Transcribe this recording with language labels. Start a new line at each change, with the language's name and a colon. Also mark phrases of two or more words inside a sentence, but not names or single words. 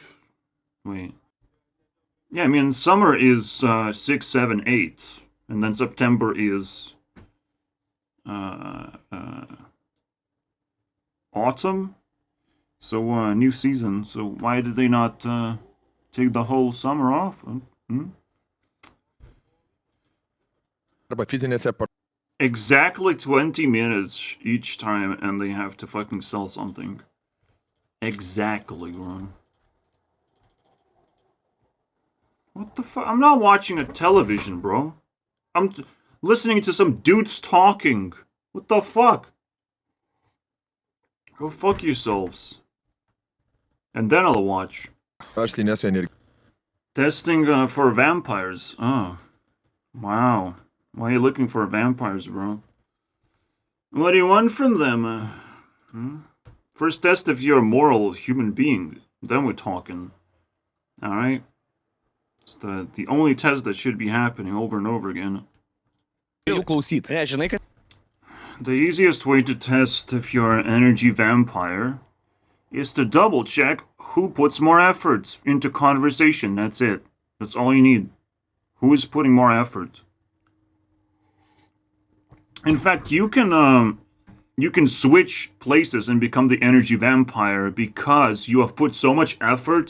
English: Wait. Yeah, I mean, summer is 6, 7, 8. And then September is... autumn? So, new season. So why did they not take the whole summer off?
Lithuanian: Arba fizinėse
English: Exactly 20 minutes each time, and they have to fucking sell something. Exactly, bro. What the fuck? I'm not watching a television, bro. I'm listening to some dudes talking. What the fuck? Go fuck yourselves. And then I'll watch.
Lithuanian: Aš tai nesu energija.
English: Testing for vampires. Oh. Wow. Why are you looking for vampires, bro? What do you want from them? First test if you're a moral human being. Then we're talking. Alright? It's the only test that should be happening over and over again.
Lithuanian: Jų klausyt. Ne, žinai, kad
English: The easiest way to test if you're an energy vampire is to double check who puts more effort into conversation. That's it. That's all you need. Who is putting more effort? In fact, you can switch places and become the energy vampire because you have put so much effort.